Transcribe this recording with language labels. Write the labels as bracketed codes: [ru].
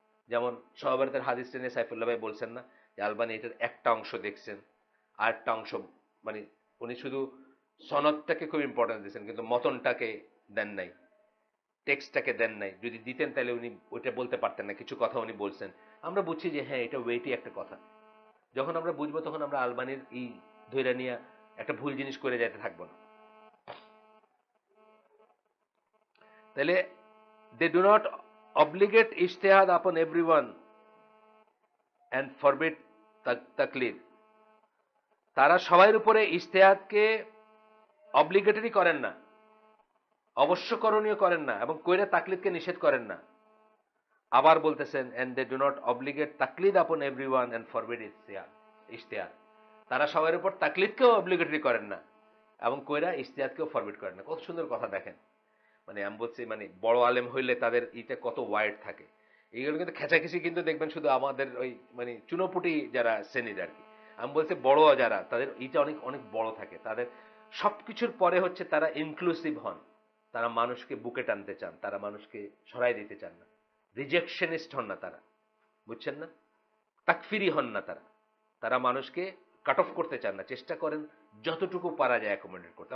[bn] যেমন সহবরাতের হাদিস টেনে সাইফুল্লাহ ভাই বলছেন না যে আলবানি এটার একটা অংশ দেখছেন, আরেকটা অংশ, মানে উনি শুধু সনদটাকে খুব ইম্পর্টেন্স দিয়েছেন, কিন্তু মতনটাকে দেন নাই, টেক্সটটাকে দেন নাই। যদি দিতেন তাহলে উনি ওইটা বলতে পারতেন না, কিছু কথা উনি বলছেন। আমরা বুঝছি যে হ্যাঁ এটা ওয়েটি একটা কথা। যখন আমরা বুঝবো তখন আমরা আলবানির এই ধৈর্য নিয়ে একটা ভুল জিনিস করে যাইতে থাকবো না। তাহলে [en] they do not obligate ijtihad upon everyone and forbid তাকলিদ। [bn] তারা সবার উপরে ইজতেহাদকে অব্লিগেটরি করেন না, অবশ্যকরণীয় করেন না, এবং কইরা তাকলিদকে নিষেধ করেন না। আবার বলতেছেন [en] and they do not obligate তাকলিদ upon everyone and forbid ইজতেহাদ। [bn] তারা সবার উপর তাকলিদকেও অব্লিগেটরি করেন না এবং কইরা ইজতেহাদকেও ফরবিট করেন না। কত সুন্দর কথা দেখেন। মানে আমি বলছি, মানে বড় আলেম হইলে তাদের এটা কত ওয়াইড থাকে। এইগুলো কিন্তু খেঁচাখেচি কিন্তু দেখবেন শুধু আমাদের ওই মানে চুনোপুটি যারা শ্রেণীর আর কি। আমি বলছি বড় যারা তাদের এইটা অনেক অনেক বড় থাকে, তাদের সবকিছুর পরে হচ্ছে তারা ইনক্লুসিভ হন, তারা মানুষকে বুকে টানতে চান, তারা মানুষকে সরাই দিতে চান না, রিজেকশনিস্ট হন না তারা, বুঝছেন না, তাকফিরি হন না তারা, তারা মানুষকে কাট অফ করতে চান না, চেষ্টা করেন যতটুকু পারা যায় অ্যাকোমোডেট করতে।